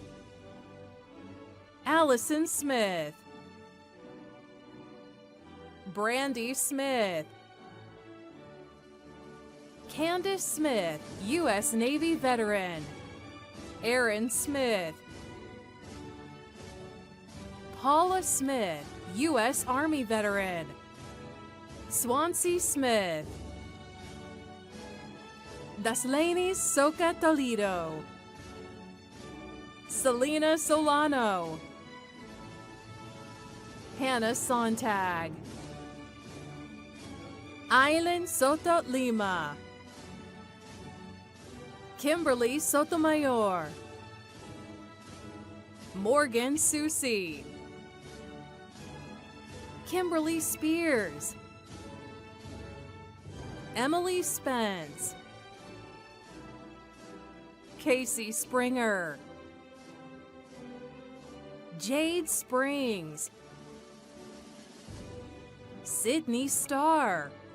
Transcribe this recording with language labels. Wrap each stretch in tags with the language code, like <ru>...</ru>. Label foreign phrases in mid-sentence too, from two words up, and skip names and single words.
<en>Allison Smith. Brandy Smith. Candace Smith, U.S. Navy veteran. Aaron Smith. Paula Smith, U.S. Army veteran. Swansea Smith. Daslani Soka Toledo. Selena Solano. Hannah Sontag. Aileen Soto Lima. Kimberly Sotomayor. Morgan Susi. Kimberly Spears. Emily Spence. Casey Springer. Jade Springs. Sydney Starr.</en>